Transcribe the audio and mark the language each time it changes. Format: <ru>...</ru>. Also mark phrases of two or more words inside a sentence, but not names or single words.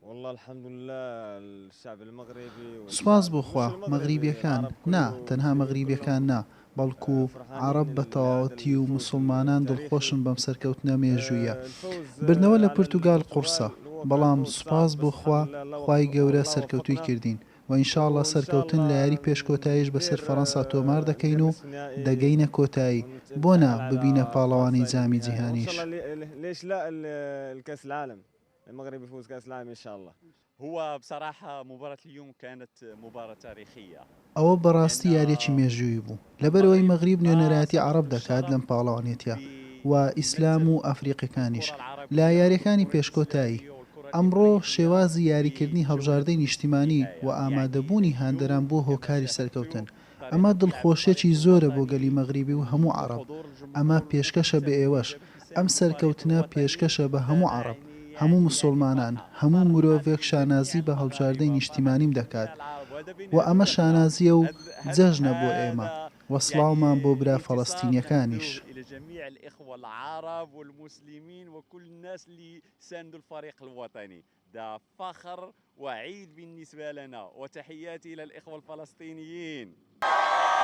<ar>الحمد لله الشعب المغربي</ar> <ckb>سوپاس</ckb> <ar>والشعب</ar> <ckb>بۆ</ckb> <ar>مش</ar> <ckb>خوا</ckb> <ar>المغربي</ar> <ckb>مەغریبیەکان</ckb> <ar>العرب</ar> <ckb>نا</ckb> <ar>كله</ar> <ckb>تەنها</ckb> <ar>المسلمين</ar> <ckb>مەغریبیەکان</ckb> <ar>كلهم</ar> <ckb>نا بەڵکو عرب</ckb> <ar>فرحانين</ar> <ckb>بە</ckb> <ar>لهذا</ar> <ckb>تەواوەتی و</ckb> <ar>الفوز</ar> <ckb>مسلمانان</ckb> <ar>التاريخي.</ar> <ckb>دڵخۆشن بەم سەرکەوتنە مێژوویە.</ckb> <ar>الفوز</ar> <ckb>بردنەوە لە</ckb> <ar>على</ar> <ckb>پورتوگال قورسە،</ckb> <ar>البرتغال هو كان</ar> <ckb>بەڵام</ckb> <ar>فوز</ar> <ckb>سوپاس</ckb> <ar>صعب</ar> <ckb>بۆ</ckb> <ar>بس الحمد</ar> <ckb>خوا</ckb> <ar>لله الله</ar> <ckb>خوای</ckb> <ar>وفقنا</ar> <ckb>گەورە</ckb> <ar>والله</ar> <ckb>سەرکەوتووی</ckb> <ar>وفقنا</ar> <ckb>کردین و ئینشاءڵڵا</ckb> <ar>وإن شاء</ar> <ckb>سەرکەوتن لە</ckb> <ar>الله</ar> <ckb>یاری پێشکۆتاییش بەسەر</ckb> <ar>ندير</ar> <ckb>فەڕەنسا تۆمار دەکەین</ckb> <ar>ندير</ar> <ckb>و</ckb> <ar>نصف نهائي</ar> <ckb>دەگەینە کۆتایی بۆنا</ckb> <ar>نتأهل</ar> <ckb>ببینە</ckb> <ar>على</ar> <ckb>پاڵەوانی</ckb> <ar>فرنسا إلى</ar> <ckb>جامی</ckb> <ar>النهائي وإن</ar> <ckb>جیهانیش.</ckb> <ar>شاء الله ليش لا الكأس العالم المغرب يفوز كأس العالم إن شاء الله. هو بصراحة مباراة اليوم كانت مباراة تاريخية.</ar> <ckb>ئەوە بەڕاستی یاریێکی مێژووی بوو لەبەرەوەی مەغریب نوێنەرایەتی عەرەب دەکات لەم پاڵەوانێتیە و ئیسلام و ئەفریقیەکانیش لە یاریەکانی پێشکۆتایی. ئەمڕۆ شێوازی یاریکردنی هەڵبژاردەی نیشتیمانی و ئامادەبوونی هاندەران بۆ هۆکاری سەرکەوتن ئەمە دڵخۆشێکی زۆرە بۆ گەلی مەغریبی و هەموو عەرەب. ئەمە پێشکەشە بە ئێوەش. ئەم سەرکەوتنە پێشکەشە بە هەموو عەرەب، هەموو مسلمانان، هەموو مرۆڤێک شانازی بە هەڵبژاردەی نیشتیمانیم دەکات و ئەمە شانازیە و جەژنە بۆ ئێمە وەسڵاومان بۆ برا فەڵەستینیەکانیش.</ckb> <ar>إلى جميع الإخوة العرب والمسلمين وكل الناس اللي ساندوا الفريق الوطني. ده فخر وعيد بالنسبة لنا وتحياتي إلى الإخوة الفلسطينيين.</ar>